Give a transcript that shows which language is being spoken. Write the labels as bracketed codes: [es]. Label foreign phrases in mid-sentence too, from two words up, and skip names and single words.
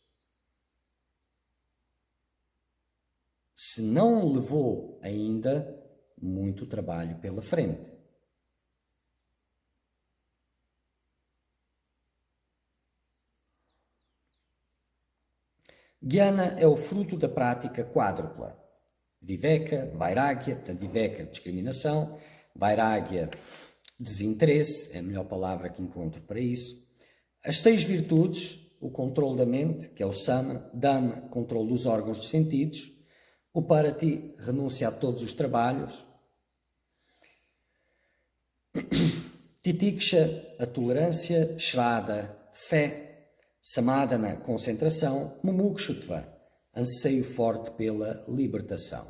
[pt] Se não levou ainda, muito trabalho pela frente. Jnana é o fruto da prática quádrupla. Viveka, Vairagya, portanto Viveka, discriminação, Vairagya, desinteresse, é a melhor palavra que encontro para isso. As 6 virtudes, o controle da mente, que é o Sama, Dhamma, controle dos órgãos dos sentidos, o Parati, renúncia a todos os trabalhos, Titiksha, a tolerância, Shraddha, fé, Samadhana, concentração, Mumukshutva, anseio forte pela libertação.